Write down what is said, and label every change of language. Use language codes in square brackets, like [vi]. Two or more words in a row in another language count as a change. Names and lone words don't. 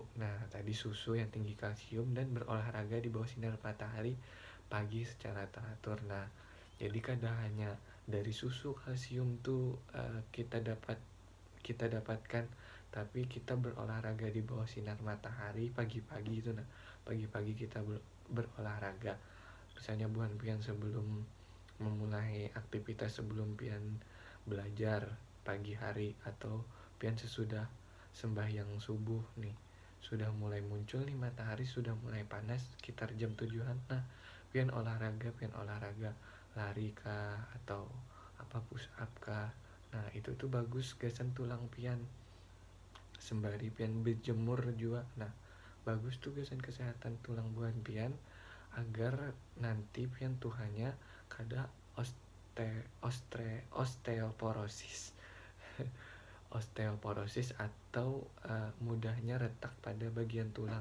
[id] Nah, tadi susu yang tinggi kalsium dan berolahraga di bawah sinar matahari pagi secara teratur. Nah, jadi kadang hanya dari susu kalsium tuh kita dapatkan, tapi kita berolahraga di bawah sinar matahari pagi-pagi itu. Nah, pagi-pagi kita berolahraga. Misalnya [bjn] buan pian [id] sebelum memulai aktivitas, sebelum pian belajar pagi hari atau pian sesudah sembahyang subuh nih, sudah mulai muncul nih matahari, sudah mulai panas sekitar jam 7-an. Nah, pian olahraga lari kah atau apa [en] push up [id] kah. [bjn] Nah itu tuh bagus gasan tulang pian, sembari pian berjemur juga. Nah bagus tuh gasan kesehatan tulang buan pian, agar nanti pian tuh hanya kada osteoporosis osteoporosis atau mudahnya retak pada bagian tulang.